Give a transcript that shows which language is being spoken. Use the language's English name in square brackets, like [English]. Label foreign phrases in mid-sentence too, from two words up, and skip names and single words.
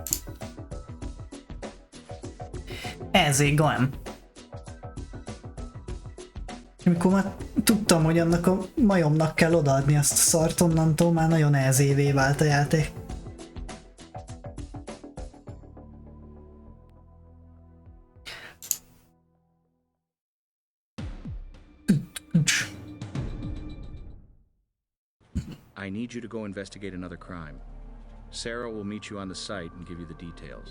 [Hungarian] Ezért Glenn. Amikor már tudtam, hogy annak a majomnak kell odaadni azt a szart, onnantól már nagyon ezévé vált a játék. [English] I need you to go investigate another crime. Sarah will meet you on the site and give you the details.